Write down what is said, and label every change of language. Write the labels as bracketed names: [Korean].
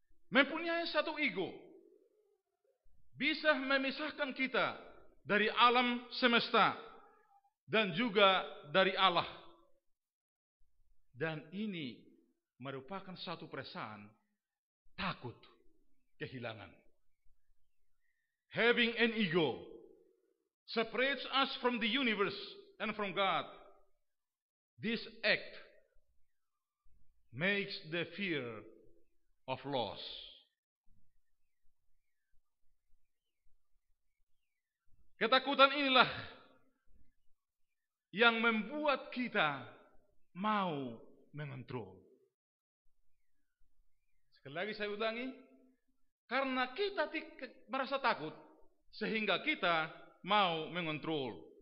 [Indonesian] Mempunyai satu ego bisa memisahkan kita dari alam semesta dan juga dari Allah. Dan ini merupakan satu perasaan takut kehilangan. [English] Having an ego separates us from the universe and from God. This act makes the fear of loss. [Indonesian] Ketakutan inilah yang membuat kita mau mengontrol. Sekali lagi saya ulangi, karena kita merasa takut, sehingga kita mau mengontrol.